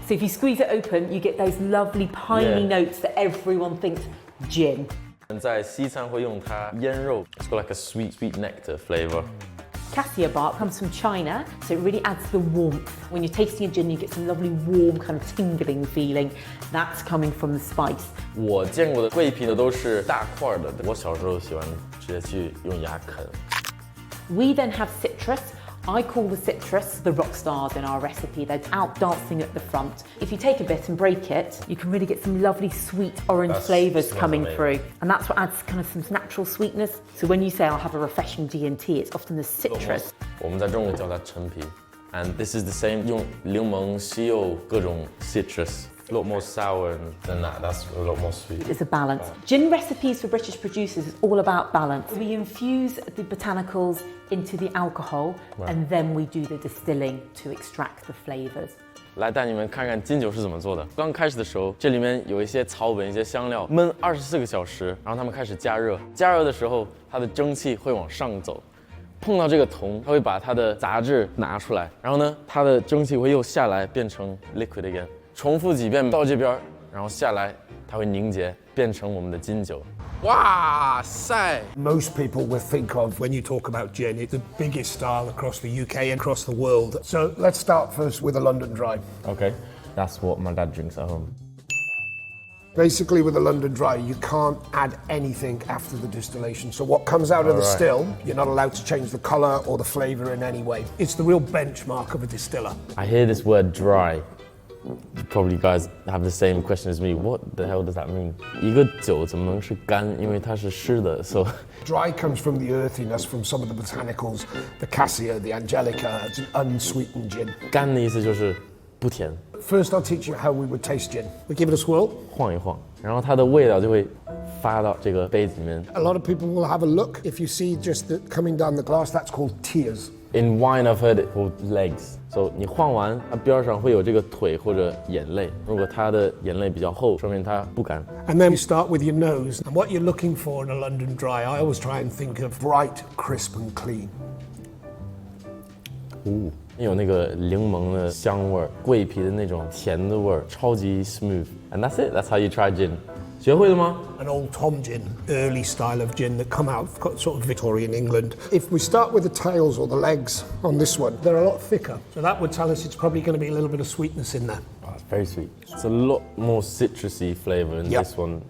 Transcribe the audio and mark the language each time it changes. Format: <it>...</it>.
<en>So if you squeeze it open, you get those lovely piney notes that everyone thinks gin.</en> <zh>在西餐会用它腌肉.</zh> <en>It's got like a sweet nectar flavor. Cassia bark comes from China, so it really adds the warmth. When you're tasting a gin, you get some lovely warm kind of tingling feeling. That's coming from the spice.</en> <zh>我见过的桂皮呢都是大块的，我小时候喜欢直接去用牙啃。</zh> <en>We then have citrus. I call the citrus the rock stars in our recipe. They're out dancing at the front. If you take a bit and break it, you can really get some lovely sweet orange flavours coming through. And that's what adds kind of some natural sweetness. So when you say I'll have a refreshing G&T, it's often the citrus.</en> <zh>我们在中国叫它陈皮 ，</zh> <en>and this is the same.</en> <zh>用柠檬、西柚各种 citrus.</zh> <en>A lot more sour than that. That's a lot more sweet. It's a balance. Gin recipes for British producers is all about balance. We infuse the botanicals into the alcohol, and then we do the distilling to extract the flavors.</en> <zh>来带你们看看金酒是怎么做的。刚开始的时候，这里面有一些草本、一些香料，焖24个小时，然后它们开始加热。加热的时候，它的蒸汽会往上走，碰到这个铜，它会把它的杂质拿出来，然后呢，它的蒸汽会又下来，变成</zh> <en>liquid again。</en> <zh>重复几遍到这边，然后下来，它会凝结，变成我们的金酒。哇塞</zh> <en>Most people will think of when you talk about gin, it's the biggest style across the UK and across the world. So let's start first with a London Dry. Okay, that's what my dad drinks at home. Basically, with a London Dry, you can't add anything after the distillation. So what comes out of the still, you're not allowed to change the colour or the flavour in any way. It's the real benchmark of a distiller. I hear this word dry. Probably you guys have the same question as me. What the hell does that mean?</en> <zh>一个酒怎么能是干？因为它是湿的</zh> <en>so Dry comes from the earthiness from some of the botanicals, the cassia, the angelica. It's an unsweetened gin.</en> <zh>干的意思就是不甜。</zh> <en>First, I'll teach you how we would taste gin. We give it a swirl.</en> <zh>晃一晃，然后它的味道就会发到这个杯子里面。</zh> <en>A lot of people will have a look. If you see just the, coming down the glass, that's called tears. In wine, I've heard it called legs. So</en> <zh>你晃完，它边上会有这个腿或者眼泪。如果它的眼泪比较厚，说明它不干。</zh> <en>And then you start with your nose. And what you're looking for in a London Dry, I always try and think of bright, crisp and clean.</en> <zh>有那个柠檬的香味儿，桂皮的那种甜的味儿，超级</zh> <en>smooth. And that's it. That's how you try gin.</en> <zh>学会了吗？</zh> <en>An old Tom gin, early style of gin that come out of sort of Victorian England. If we start with the tails or the legs on this one, they're a lot thicker. So that would tell us it's probably going to be a little bit of sweetness in there. Oh, it's very sweet. It's a lot more citrusy flavour in this one.</en>